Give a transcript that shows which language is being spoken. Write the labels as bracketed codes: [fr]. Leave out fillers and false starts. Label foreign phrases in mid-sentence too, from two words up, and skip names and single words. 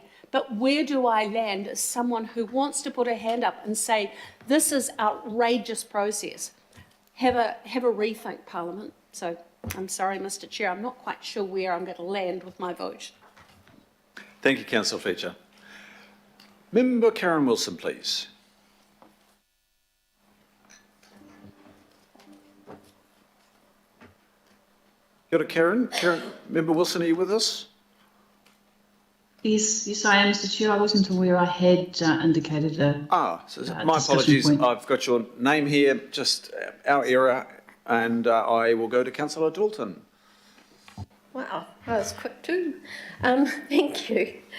[en] But where do I land as someone who wants to put a hand up and say, this is outrageous process? Have a rethink, Parliament. So I'm sorry, Mr. Chair, I'm not quite sure where I'm going to land with my vote. Thank you, Councillor Fletcher. Member Karen Wilson, please. [mi] Kia ora, Karen. [en] Member Wilson, are you with us? Yes, I am, Mr. Chair. I wasn't aware I had indicated a. My apologies. Point. I've got your name here, just our error, and I will go to Councillor Dalton. Wow, that was quick too. Thank you.